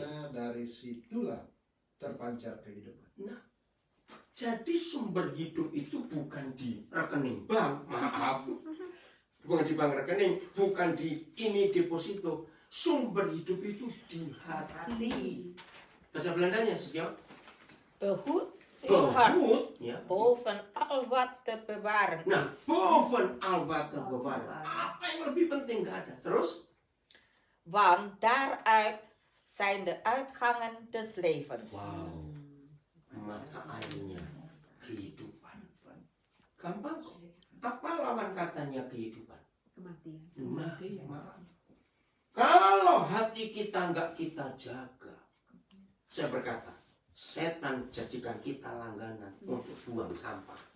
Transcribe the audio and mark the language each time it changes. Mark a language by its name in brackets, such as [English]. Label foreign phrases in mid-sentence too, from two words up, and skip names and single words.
[Indonesian] Karena dari situlah terpancar kehidupan. Nah, jadi sumber hidup itu bukan di rekening bank, maaf. Bukan di bank rekening, bukan di ini deposito. Sumber hidup itu di hati. Bahasa Belandanya siapa? [Dutch] Behoed uw hart Behoed, ya. boven al wat te bewaren [Indonesian] Nah, [Dutch] is. boven al wat te bewaren. [Indonesian] Apa yang lebih penting gak ada. Terus, [Dutch] Want daaruit zijn de uitgangen des levens. [Indonesian] wow, mata airnya kehidupan. Gampang kok. Apa lawan katanya kehidupan? Kematian. Nah, maaf. Kalau hati kita nggak kita jaga, saya berkata, setan jadikan kita langganan untuk buang sampah.